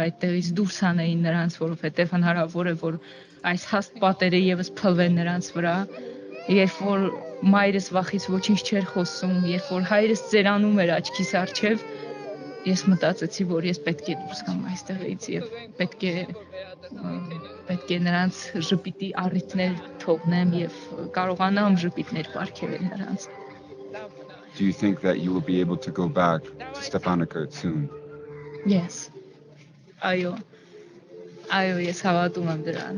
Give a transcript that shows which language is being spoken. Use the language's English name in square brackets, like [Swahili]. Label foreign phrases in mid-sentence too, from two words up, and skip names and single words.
[Armenian] այդտեղից դուրս հանեին նրանց, որովհետև հնարավոր է, որ այս հաստ պատերը եւս փլվեն նրանց վրա, երբ որ մայրս վախից ոչինչ չէր խոսում, երբ որ հայրս ծերանում էր աչքիս առջև, ես մտածեցի, որ ես պետք է դուրս գամ այստեղից եւ պետք է նրանց ժպիտի առիթներ թողնեմ եւ կարողանամ ժպիտներ պարգևել նրանց. [English] Do you think that you will be able to go back to Stepanakert soon? Yes. [Armenian] Այո, ես հավատում եմ դրան.